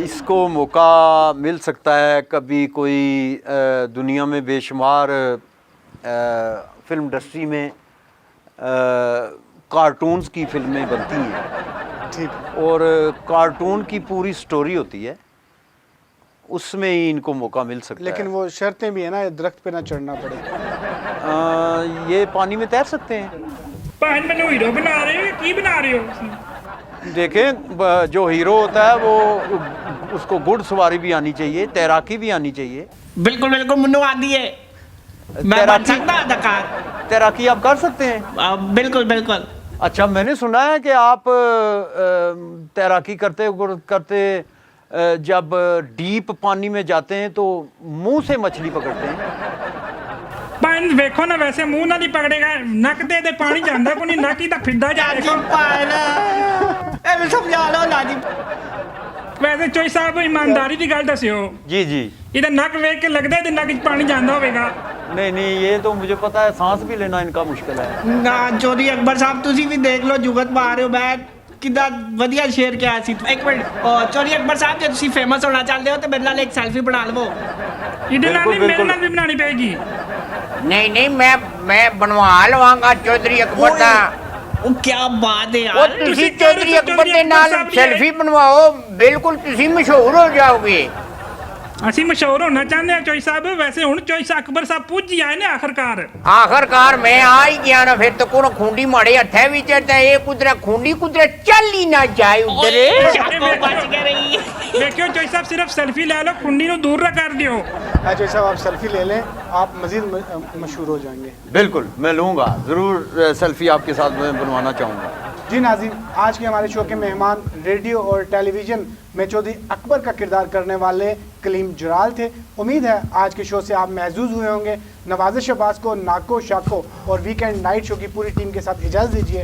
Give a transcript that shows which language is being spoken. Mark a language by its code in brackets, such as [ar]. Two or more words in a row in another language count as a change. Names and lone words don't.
[ur] اس کو موقع مل سکتا ہے، کبھی کوئی دنیا میں بے شمار فلم انڈسٹری میں کارٹونز کی فلمیں بنتی ہیں، ٹھیک ہے، اور کارٹون کی پوری سٹوری ہوتی ہے، اس میں ہی ان کو موقع مل سکتا ہے۔ لیکن وہ شرطیں بھی ہیں نا، درخت پہ نہ چڑھنا پڑے۔ یہ پانی میں تیر سکتے ہیں۔ [pa] ਭਾਂ ਮੈਨੂੰ ਹੀਰੋ ਬਣਾ ਰਹੇ ਹੋ ਜਾਂ ਕੀ ਬਣਾ ਰਹੇ ਹੋ؟ [ur] دیکھیں جو ہیرو ہوتا ہے وہ اس کو گھڑ سواری بھی آنی چاہیے، تیراکی بھی آنی چاہیے۔ [pa] ਬਿਲਕੁਲ ਬਿਲਕੁਲ ਮੈਨੂੰ ਆਉਂਦੀ ਹੈ, ਮੈਂ ਬਣ ਸਕਦਾ ਅਦਾਕਾਰ। [ur] تیراکی آپ کر سکتے ہیں؟ [pa] ਬਿਲਕੁਲ ਬਿਲਕੁਲ। [ur] اچھا میں نے سنا ہے کہ آپ تیراکی کرتے جب ڈیپ پانی میں جاتے ہیں تو منہ سے مچھلی پکڑتے ہیں۔ [pa] ਭਾਂ ਵੇਖੋ ਨਾ, ਵੈਸੇ ਮੂੰਹ ਨਾਲ ਹੀ ਪਕੜੇਗਾ, ਨੱਕ ਤੇ ਪਾਣੀ ਜਾਂਦਾ ਕੋਈ ਨਹੀਂ, ਨੱਕ ਹੀ ਤਾਂ ਫਿਰਦਾ ਜਾ ਲਾਜੀ ਦੇਖੋ। ਪਾਇਲ ਐਵੇਂ ਸਮਝਾ ਲਓ ਲਾਜੀ। ਵੈਸੇ ਚੋਈ ਸਾਹਿਬ ਇਮਾਨਦਾਰੀ ਦੀ ਗੱਲ ਦੱਸਿਓ, [ur] جی جی [pa] ਇਹਦਾ ਨੱਕ ਵੇਖ ਕੇ ਲੱਗਦਾ ਇਹਦੇ ਨੱਕ 'ਚ ਪਾਣੀ ਜਾਂਦਾ ਹੋਵੇਗਾ। [ur] نہیں یہ تو مجھے پتا ہے، سانس بھی لینا ان کا مشکل ہے۔ [pa] ਨਾ ਚੌਧਰੀ ਅਕਬਰ ਸਾਹਿਬ ਤੁਸੀਂ ਵੀ ਦੇਖ ਲਓ, ਜੁਗਤ ਪਾ ਰਹੇ ਹੋ। ਮੈਂ ਕਿੱਦਾਂ ਵਧੀਆ ਸ਼ੇਰ ਕਿਹਾ ਸੀ। ਇੱਕ ਮਿੰਟ, ਚੌਧਰੀ ਅਕਬਰ ਸਾਹਿਬ ਜੇ ਤੁਸੀਂ ਫੇਮਸ ਹੋਣਾ ਚਾਹੁੰਦੇ ਹੋ ਤੇ ਮੇਰੇ ਨਾਲ ਇੱਕ ਸੈਲਫੀ ਬਣਾ ਲਵੋ। ਇਹਦੇ ਨਾਲ ਨਹੀਂ, ਮੇਰੇ ਬਿਲਕੁਲ। ਨਾਲ ਵੀ ਬਣਾਉਣੀ ਪਏਗੀ। ਨਹੀਂ ਨਹੀਂ, ਮੈਂ ਬਣਵਾ ਲਵਾਂਗਾ ਚੌਧਰੀ ਅਕਬਰ ਦਾ। ਉਹ ਕੀ ਬਾਤ ਹੈ ਉਹ ਯਾਰ। ਤੁਸੀਂ ਚੌਧਰੀ ਅਕਬਰ ਦੇ ਨਾਲ ਸੈਲਫੀ ਬਣਵਾਓ, ਬਿਲਕੁਲ ਤੁਸੀਂ ਮਸ਼ਹੂਰ ਹੋ ਜਾਓਗੇ। ਅਸੀਂ ਮਸ਼ਹੂਰ ਹੋਣਾ ਚਾਹੁੰਦੇ ਹਾਂ ਚੋਈ ਸਾਹਿਬ। ਵੈਸੇ ਹੁਣ ਚੋਈ ਅਕਬਰ ਸਾਹਿਬ ਪੁੱਜ ਹੀ ਆਏ ਨੇ ਆਖਰਕਾਰ। ਆਖਰਕਾਰ ਮੈਂ ਆ ਹੀ ਗਿਆ ਨਾ, ਫਿਰ ਤਾਂ ਕੋਣ ਖੁੰਡੀ ਮਾੜੇ ਹੱਥਾਂ ਵਿੱਚ ਤੇ ਇਹ ਕੁਦਰਾ ਖੁੰਡੀ ਕੁਦਰਾ ਚੱਲ ਹੀ ਨਾ ਜਾਏ ਉਧਰ। ਸ਼ਾਕੋ ਬਚ ਕੇ ਰਹੀ। ਵੇਖਿਓ ਚੋਈ ਸਾਹਿਬ, ਸਿਰਫ ਸੈਲਫੀ ਲੈ ਲਓ, ਖੁੰਡੀ ਨੂੰ ਦੂਰ ਨਾ ਕਰ ਦਿਓ। [ur] اچھا صاحب آپ سیلفی لے لیں، آپ مزید مشہور ہو جائیں گے۔ بالکل میں لوں گا ضرور، سیلفی آپ کے ساتھ میں بنوانا چاہوں گا۔ جی ناظرین، آج کے ہمارے شو کے مہمان ریڈیو اور ٹیلی ویژن میں چودھری اکبر کا کردار کرنے والے کلیم جرال تھے۔ امید ہے آج کے شو سے آپ محظوظ ہوئے ہوں گے۔ نوازش عباس کو، ناکو شاکو اور ویکینڈ نائٹ شو کی پوری ٹیم کے ساتھ اجازت دیجیے۔